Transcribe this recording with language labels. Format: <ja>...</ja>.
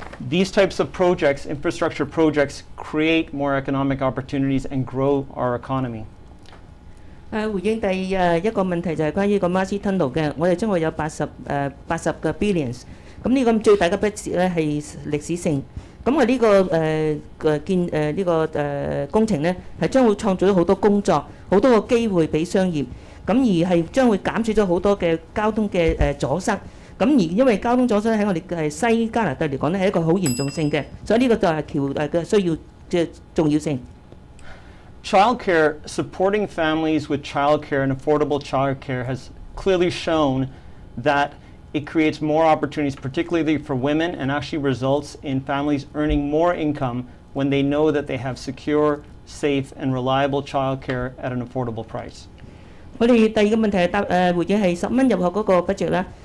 <en>These types of projects, infrastructure projects, create more economic opportunities and grow our economy.</en> <yue>回應第一個問題就係關於個 Marcy Tunnel 嘅，我哋將會有80個 billions， 咁呢個最大嘅筆咧係歷史性。咁我呢個工程咧係將會創造咗好多工作，好多個機會俾商業，咁而係將會減少咗好多嘅交通嘅阻塞。咁而因為交通阻塞喺我哋西加拿大嚟講咧係一個好嚴重性嘅，所以呢個就係橋嘅需要嘅重要性。</yue> <en>Childcare, supporting families with childcare and affordable childcare has clearly shown that it creates more opportunities, particularly for women, and actually results in families earning more income when they know that they have secure, safe, and reliable childcare at an affordable price.</en> <yue>我哋第二個問題係回應係10蚊入學嗰個 budget 啦。</yue>